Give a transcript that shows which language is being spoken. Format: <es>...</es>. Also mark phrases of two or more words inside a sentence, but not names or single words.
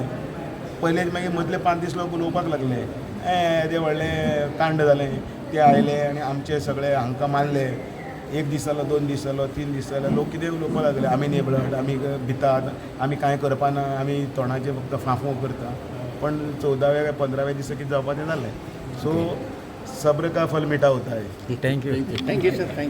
<kok>पयले मागीर मदले 5 दीस लोक उलोवपाक लागले, तें व्हडलें कांड जालें, ते आयले आनी आमचे सगळे हांकां मारले. 1 दीस जालो, 2 दीस जालो, 3 दीस जालो, लोक कितें उलोवपाक लागले, आमी नेबळट, आमी भितात, आमी कांय करपाना, आमी तोंडाचे फक्त फांफो करता. पण 14व्या 15व्या दिसा कितें जावपाचें जालें.</kok> <hi>सो सब्र का फल मिठा होता है.</hi> <en>थँक्यू. thank you sir. thank you.</en>